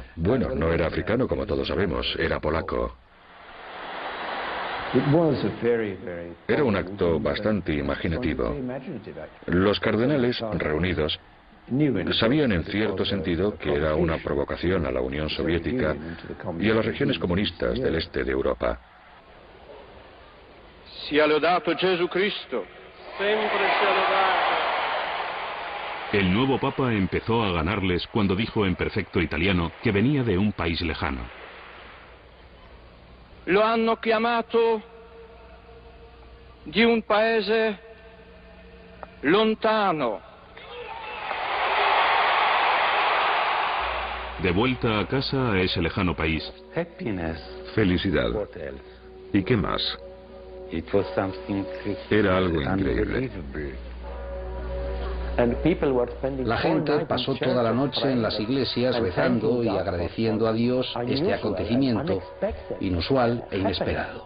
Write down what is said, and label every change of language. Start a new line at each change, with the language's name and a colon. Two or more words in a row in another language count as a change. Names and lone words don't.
Spanish: Bueno, no era africano como todos sabemos, era polaco. Era un acto bastante imaginativo. Los cardenales reunidos sabían en cierto sentido que era una provocación a la Unión Soviética y a las regiones comunistas del este de Europa.
Italian: Sia lodato Gesù Cristo. Sempre sia lodato.
Spanish: El nuevo Papa empezó a ganarles cuando dijo en perfecto italiano que venía de un país lejano.
Italian: Lo hanno chiamato di un paese lontano.
Spanish: De vuelta a casa a ese lejano país. Felicidad. ¿Y qué más? Era algo increíble. La gente pasó toda la noche en las iglesias rezando y agradeciendo a Dios este acontecimiento inusual e inesperado.